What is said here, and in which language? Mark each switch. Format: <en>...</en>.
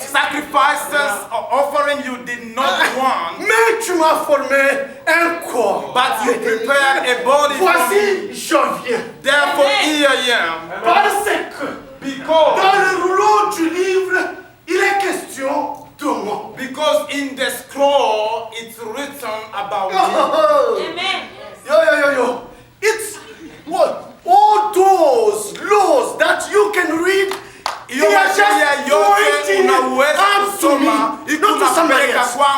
<en>Sacrifices or offering you did not want.</en> <fr>Mais tu m'as formé un corps.</fr> <en>But you prepared a body for me.</en> <fr>Voici, je viens.</fr> <en>Therefore, here I am.</en> <fr>Parce que dans le rouleau du livre, il est question de moi.</fr> <en>Because in the scroll, it's written about me. Amen. Yo. It's what? All those laws that you can read, they are just pointing up to me, not to somebody else.</en>